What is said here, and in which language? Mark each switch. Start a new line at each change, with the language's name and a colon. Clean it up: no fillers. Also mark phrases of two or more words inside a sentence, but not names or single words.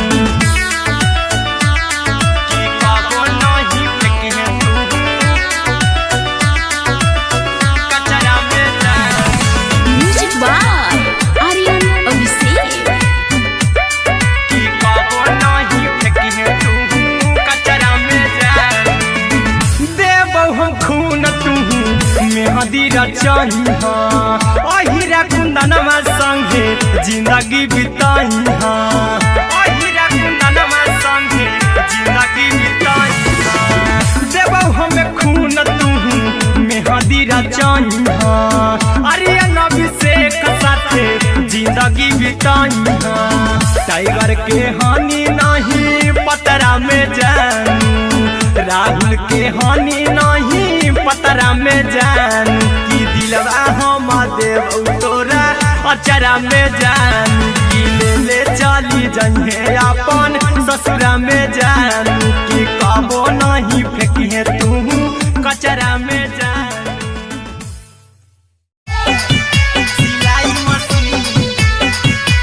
Maithili: की कबो नहीं फेंकी तू कचरा में जान।
English: म्यूजिक बाय आर्यन अभिषेक।
Maithili: की कबो नहीं फेंकी तू कचरा में जान। देबौ हम खून तू मेहंदी रचहिहा। अहिरा कुंदनमा संगे जिंदगी बिताइहा। अहिरा कुंदनमा संगे जिंदगी बिताइहा। देबौ हमें खून तू मेहंदी रचहिहा। आर्यन अभिषेक साथे जिंदगी बिताइहा। टाइगर के हानि नहीं पतरा में जानू। राहुल के हानि नहीं पतरा में जानू। की दिलवा हम देबौ तोरा अचरा में जानू। की ले चली जइहे अपन ससुरा में जानू। की कबो नहीं फेंकी तू कचरा में जानू। सिलाई मशीन